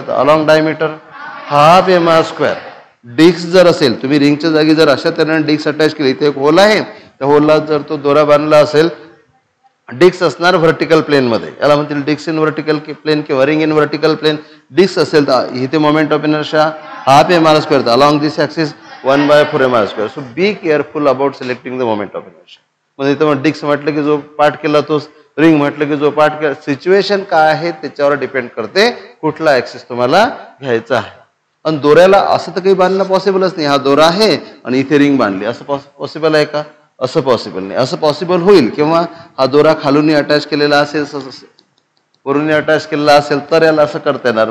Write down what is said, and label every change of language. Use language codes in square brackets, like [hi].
[mr] तर along diameter half MR. Square. Disk जर असेल, तुम्ही रिंगच्या जागी जर अशा तऱ्हेने डिस्क अटॅच केली, इथे एक होल आहे, त्या होलला जर तो दोरा बांधला असेल, डिस्क असणार व्हर्टिकल प्लेनमध्ये, याला म्हणतील डिस्क इन व्हर्टिकल प्लेन किंवा ring in vertical plain. Disk असेल तर इथे moment of inertia half MR. [en] Square, along this axis 1/4 m.r. Square. So be careful about selecting the moment of inertia. [mr] म्हणजे इथं मग डिस्क म्हटलं की जो पार्ट केला तोच, रिंग म्हटलं की जो पार्ट केला. सिच्युएशन काय आहे त्याच्यावर डिपेंड करते कुठला ॲक्सिस तुम्हाला घ्यायचा आहे. आणि दोऱ्याला असं तर काही बांधणं पॉसिबलच नाही. हा दोरा आहे आणि इथे रिंग बांधली, असं पॉसिबल आहे का, असं पॉसिबल नाही. असं पॉसिबल होईल किंवा हा दोरा खालून अटॅच केलेला असेल, वरून अटॅच केलेला असेल तर याला असं करता येणार.